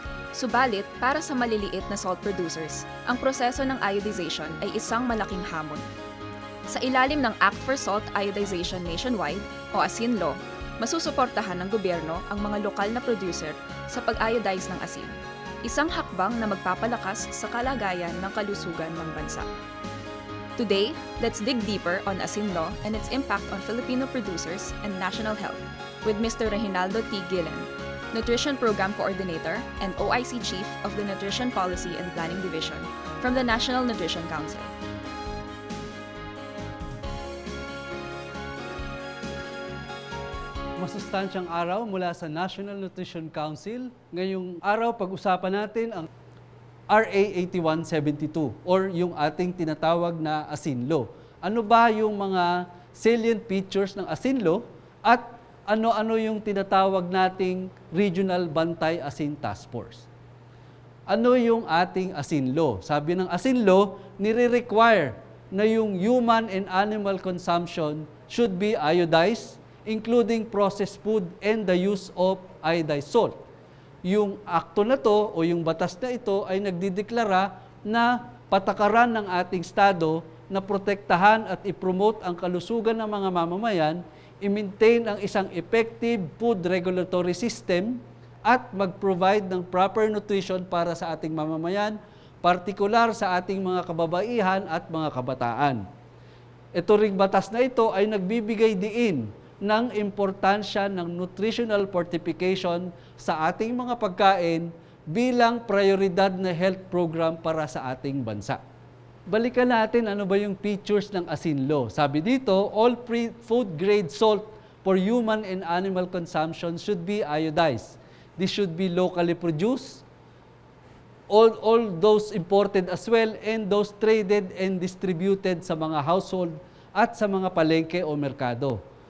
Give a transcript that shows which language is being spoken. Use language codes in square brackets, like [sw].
[tl] Subalit, para sa maliliit na salt producers, ang proseso ng iodization ay isang malaking hamon. Sa ilalim ng Act for Salt Iodization Nationwide o ASIN Law, masusuportahan ng gobyerno ang mga lokal na producer sa pag-iodize ng asin. Isang hakbang na magpapalakas sa kalagayan ng kalusugan ng bansa. [en] Today, let's dig deeper on ASIN Law and its impact on Filipino producers and national health with Mr. Reginaldo T. Gillen, Nutrition Program Coordinator and OIC Chief of the Nutrition Policy and Planning Division from the National Nutrition Council. [tl] Masustansyang araw mula sa National Nutrition Council. Ngayong araw, pag-usapan natin ang RA 8172 or yung ating tinatawag na ASIN Law. Ano ba yung mga salient features ng ASIN Law at ano-ano yung tinatawag nating Regional Bantay Asin Task Force? Ano yung ating ASIN Law? Sabi ng [en] ASIN Law, nire-require na yung human and animal consumption should be iodized, including processed food and the use of iodized salt. [tl] Yung akto na to o yung batas na ito ay nagdideklara na patakaran ng ating Estado na protektahan at i-promote ang kalusugan ng mga mamamayan, i-maintain ang isang [en] effective food regulatory system [tl] at mag-provide ng proper nutrition para sa ating mamamayan, partikular sa ating mga kababaihan at mga kabataan. Ito ring batas na ito ay nagbibigay diin ng importansya ng nutritional fortification sa ating mga pagkain bilang prioridad na health program para sa ating bansa. Balikan natin ano ba yung features ng ASIN Law. Sabi dito, [en] all food grade salt for human and animal consumption should be iodized. This should be locally produced, all those imported as well, and those traded and distributed [tl] sa mga household at sa mga palengke o merkado.